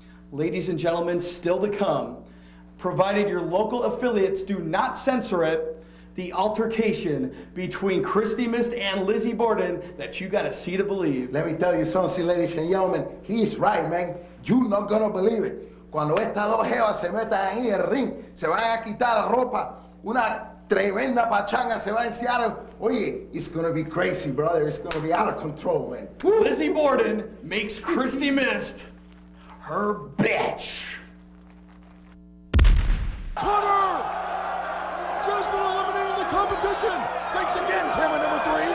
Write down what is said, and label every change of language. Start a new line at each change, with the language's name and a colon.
English: Ladies and gentlemen, still to come, provided your local affiliates do not censor it, the altercation between Christy Mist and Lizzie Borden that you gotta see to believe. Let me tell you something, ladies and gentlemen. He's right, man. You're not gonna believe it.
Spanish: Cuando estas dos jevas se metan ahí en el ring, se van a quitar la ropa, una tremenda pachanga se va a enseñar.
English: Oye, it's gonna be crazy, brother. It's gonna be out of control, man. Lizzie Borden makes Christy Mist her bitch. Cutter! Jasmine eliminating the competition. Thanks again, camera number 3.